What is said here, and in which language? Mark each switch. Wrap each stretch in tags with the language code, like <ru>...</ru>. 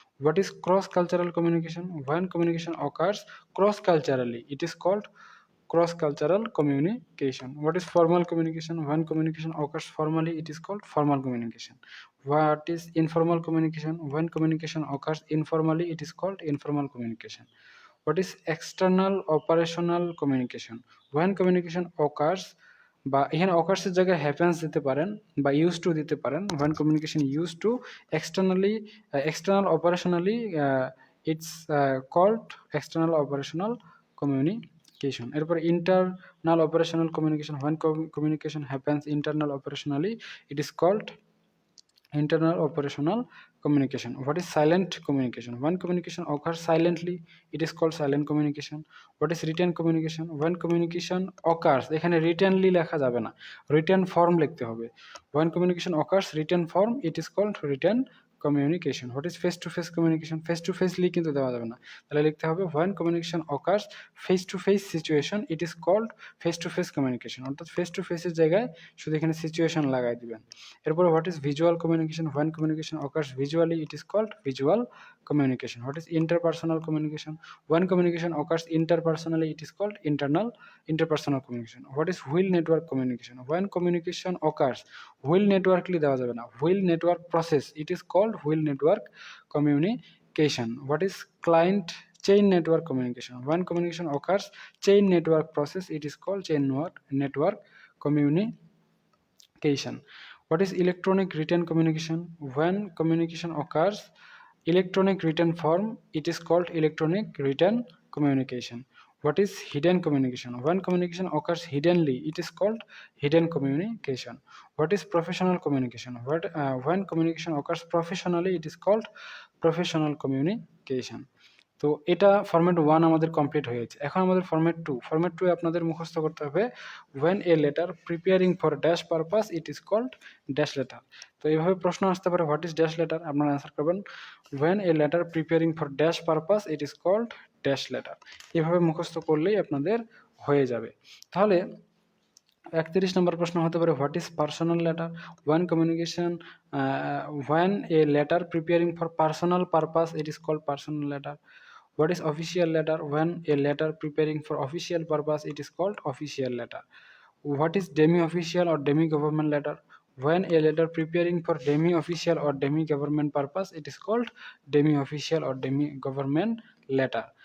<en>what is cross cultural communication? when communication occurs cross culturally it is called cross cultural communication। what is formal communication? when communication occurs formally it is called formal communication। what is informal communication? when communication occurs informally it is called informal communication। what is external operational communication? when communication occurs</en> <bn>বা এখানে occurs এর জায়গায় happens দিতে পারেন বা used to দিতে পারেন।</bn> <en>when communication used to externally external operationally it's called external operational communication। এরপরে internal operational communication when communication happens internal operationally it is called internal operational communication. What is silent communication? When communication occurs silently, it is called silent communication. What is written communication? When communication occurs,</en> <bn>এখানে writtenly লেখা যাবে না, written form লিখতে হবে।</bn> <en>When communication occurs written form, it is called written communication. What is face to face communication? Face to face</en> <bn>লি কিন্তু দেওয়া যাবে না, তাহলে লিখতে হবে</bn> <en>when communication occurs face to face situation, it is called face to face communication।</en> <bn>অর্থাৎ face to face এর জায়গায় শুধু এখানে situation লাগাই দিবেন। এরপরে</bn> <en>What is visual communication? When communication occurs visually, it is called visual communication. What is interpersonal communication? When communication occurs interpersonally, it is called interpersonal communication. What is wheel network communication? When communication occurs, wheel networkly</en> <bn>দেওয়া যাবে না,</bn> <en>Wheel network process, it is called wheel network communication. What is client chain network communication? When communication occurs chain network process, it is called chain network communication. What is electronic written communication? When communication occurs electronic written form, it is called electronic written communication. What is hidden communication? When communication occurs hiddenly, it is called hidden communication. What is professional communication? When communication occurs professionally, it is called professional communication.</en> <bn>তো এটা format 1 আমাদের complete হয়েছে। এখন আমাদের format 2, format 2 এ আপনাদের মুখস্থ করতে হবে</bn> <en>when a letter preparing for dash purpose, it is called dash letter।</en> <bn>তো এইভাবে প্রশ্ন আসতে পারে</bn> <en>what is dash letter,</en> <bn>আপনারা অ্যান্সার করবেন</bn> <en>when a letter preparing for dash purpose, it is called dash letter।</en> <bn>এভাবে মুখস্থ করলেই আপনাদের হয়ে যাবে। তাহলে 31 নম্বর প্রশ্ন হতে পারে</bn> <en>What is personal letter? when communication when a letter preparing for personal purpose, it is called personal letter. What is official letter? When a letter preparing for official purpose, it is called official letter. What is demi-official or demi-government letter? When a letter preparing for demi-official or demi-government purpose, it is called demi-official or demi-government letter.</en>